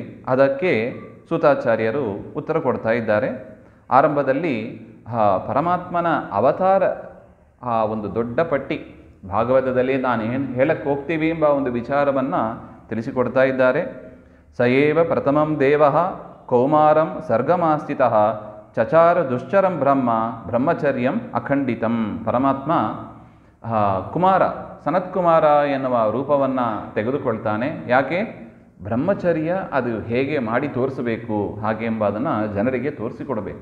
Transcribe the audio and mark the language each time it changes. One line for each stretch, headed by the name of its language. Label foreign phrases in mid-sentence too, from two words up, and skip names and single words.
Kannada: ಅದಕ್ಕೆ ಸೂತಾಚಾರ್ಯರು ಉತ್ತರ ಕೊಡ್ತಾ ಇದ್ದಾರೆ. ಆರಂಭದಲ್ಲಿ ಪರಮಾತ್ಮನ ಅವತಾರ ಒಂದು ದೊಡ್ಡ ಪಟ್ಟಿ ಭಾಗವತದಲ್ಲಿ ನಾನು ಏನು ಹೇಳಕ್ಕೆ ಹೋಗ್ತೀವಿ ಎಂಬ ಒಂದು ವಿಚಾರವನ್ನು ತಿಳಿಸಿಕೊಡ್ತಾ ಇದ್ದಾರೆ.
Sanskrit: ಸಯೇವ ಪ್ರಥಮಂ ದೇವಃ ಕೌಮಾರಂ ಸರ್ಗಮಾಸ್ಥಿತಃ ಚಚಾರ ದುಶ್ಚರಂ ಬ್ರಹ್ಮಚರ್ಯಂ ಅಖಂಡಿತಂ.
Kannada: ಪರಮಾತ್ಮ ಕುಮಾರ ಸನತ್ಕುಮಾರ ಎನ್ನುವ ರೂಪವನ್ನು ತೆಗೆದುಕೊಳ್ತಾನೆ. ಯಾಕೆ? ಬ್ರಹ್ಮಚರ್ಯ ಅದು ಹೇಗೆ ಮಾಡಿ ತೋರಿಸಬೇಕು ಹಾಗೆ ಎಂಬುದನ್ನು ಜನರಿಗೆ ತೋರಿಸಿಕೊಡಬೇಕು.